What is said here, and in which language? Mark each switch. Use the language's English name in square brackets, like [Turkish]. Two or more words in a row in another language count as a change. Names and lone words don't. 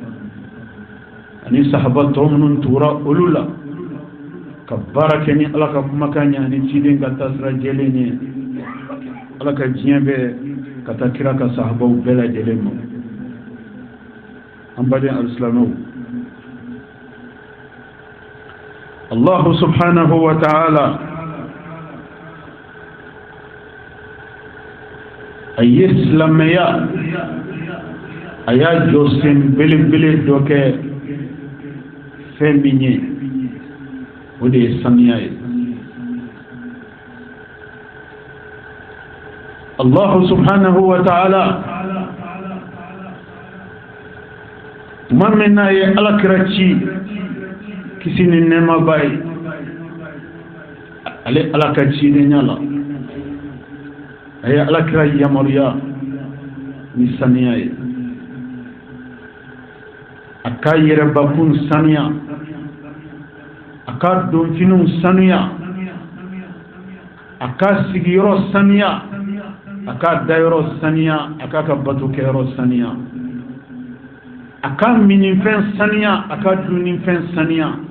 [Bambara] ani sahaba tɔ minnu tugura olu la ka baara kɛ ni ala ka kumakan ɲɛ ani ciden ka taa sira jɛlen ye ala ka diɲɛ bɛ ka taa kira ka sahabaw bɛɛ lajɛlen ma an baden alisilamɛw [Arabic] الله سبحانه وتعالى [Bambara] a ye silamɛya a y'a jɔ sen belebele dɔ kɛ fɛn min ye o de ye saniya ye [Arabic] الله سبحانه وتعالى [Bambara] tuma min n'a ye alakira ci kisi ni nɛɛmaba ye ale ala ka cidenya la a ye alakira yamaruya ni saniya ye a ka yɛrɛbakun saniya a ka donfiniw saniya a ka sigiyɔrɔ saniya a ka dayɔrɔ saniya a ka batokɛyɔrɔ saniya a ka minifɛn saniya a ka dunnifɛn saniya